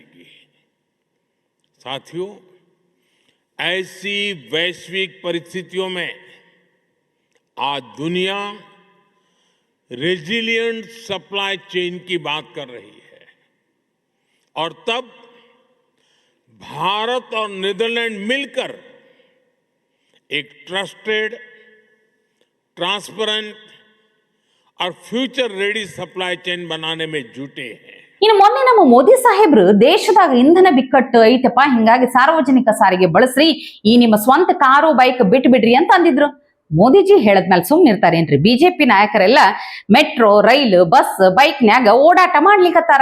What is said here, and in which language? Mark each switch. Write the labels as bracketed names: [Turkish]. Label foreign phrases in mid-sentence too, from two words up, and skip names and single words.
[Hindi] साथियों, ऐसी वैश्विक परिस्थितियों में आज दुनिया [English] resilient supply chain [Hindi] की बात कर रही है, और तब भारत और नीदरलैंड मिलकर एक [English] trusted, transparent [Hindi] और [English] future ready supply chain [Hindi] बनाने में जुटे हैं। [Kannada] ಇನ್ನು ಮೊನ್ನೆ ನಮ್ಮ ಮೋದಿ ಸಾಹೇಬ್ರು ದೇಶದಾಗ ಇಂಧನ ಬಿಕ್ಕಟ್ಟು ಐತಪ್ಪ, ಹಿಂಗಾಗಿ ಸಾರ್ವಜನಿಕ ಸಾರಿಗೆ ಬಳಸ್ರಿ, ಈ ನಿಮ್ಮ ಸ್ವಂತ ಕಾರು ಬೈಕ್ ಬಿಟ್ಟು ಬಿಡ್ರಿ ಅಂತ ಅಂದಿದ್ರು. ಮೋದಿಜಿ ಹೇಳದ್ಮೇಲೆ ಸುಮ್ಮನೆ ಇರ್ತಾರೇನ್ರಿ? ಬಿಜೆಪಿ ನಾಯಕರೆಲ್ಲ ಮೆಟ್ರೋ, ರೈಲು, ಬಸ್, ಬೈಕ್ನ್ಯಾಗ ಓಡಾಟ ಮಾಡ್ಲಿಕ್ಕತ್ತಾರ.